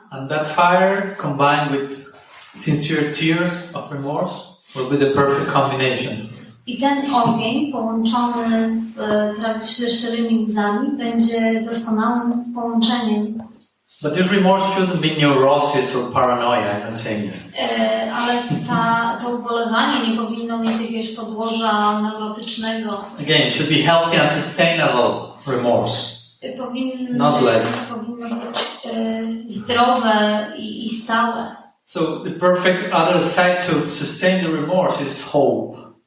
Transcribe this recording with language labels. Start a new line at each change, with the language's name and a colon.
English: And that fire combined with sincere tears of remorse will be the perfect combination.
Polish: I ten ogień połączony ze szczerymi łzami będzie doskonałym połączeniem.
English: But this remorse shouldn't be neurosis or paranoia, I'm not saying that.
Polish: Ale to ubolewanie nie powinno mieć jakiegoś podłoża neurotycznego.
English: Again, it should be healthy and sustainable remorse.
Polish: Powinno być zdrowe i stałe.
English: So the perfect other side to sustain the remorse is hope.